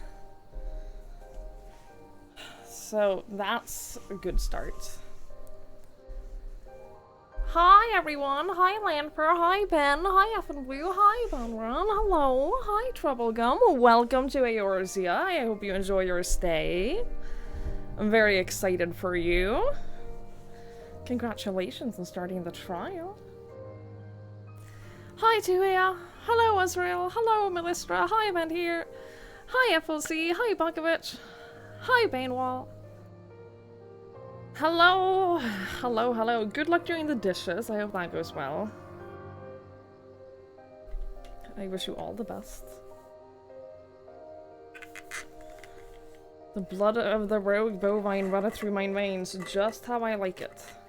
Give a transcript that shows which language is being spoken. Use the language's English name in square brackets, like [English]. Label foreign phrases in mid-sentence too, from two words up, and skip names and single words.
[English] So that's a good start. Hi everyone, hi Lanfer, hi Ben, hi Effenblue, hi Bonron, hello, hi Troublegum, welcome to Eorzea. I hope you enjoy your stay. I'm very excited for you. Congratulations on starting the trial. Hi Tuia, hello Azrael, hello Melistra, hi Ben here, hi FLC, hi Bukovich, hi Banewall. Hello, hello, hello. Good luck doing the dishes. I hope that goes well. I wish you all the best. The blood of the rogue bovine runneth through mine veins, just how I like it.